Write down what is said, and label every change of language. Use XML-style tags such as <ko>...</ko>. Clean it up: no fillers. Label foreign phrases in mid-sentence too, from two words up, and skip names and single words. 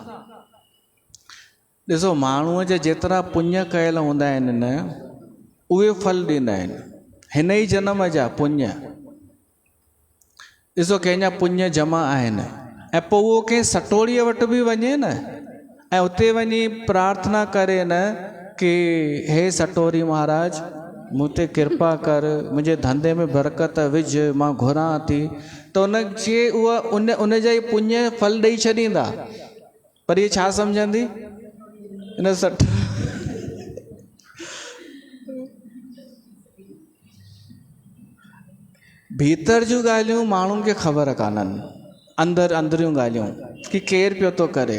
<sd>ॾिसो, माण्हूअ जा जेतिरा पुण्य कयल हूंदा आहिनि न, उहे फल ॾींदा आहिनि, हिन ई जन्म जा पुण्य। ॾिसो, कंहिंजा पुण्य जमा आहिनि, ऐं पोइ उहो कंहिं सटोड़ीअ वटि बि वञे न, ऐं उते वञी प्रार्थना करे न कि हे सटोरी महाराज, मूं ते कृपा कर, मुंहिंजे धंधे में बरकत विझ, मां घुरां थी, त उनखे उहा उन जा ई पुण्य फल ॾेई छॾींदा। पर इहे छा सम्झंदी इन सट भीतर जूं ॻाल्हियूं माण्हुनि खे ख़बर कान्हनि, अंदरियूं ॻाल्हियूं कि केरु पियो थो करे।</sd>